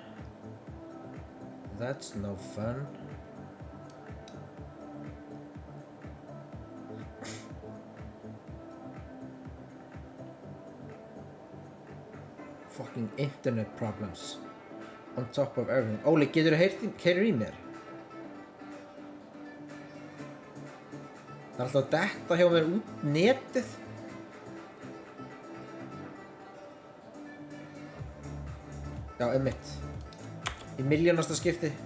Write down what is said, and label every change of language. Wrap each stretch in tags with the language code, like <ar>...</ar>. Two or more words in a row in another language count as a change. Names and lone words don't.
<en>That's no fun. Fucking internet problems. On top of everything.</en> <is>Óli, getur þú heyrir í mér? Það er alltaf að detta hjá mér út netið. Já, einmitt. Í milljónasta skipti.</is>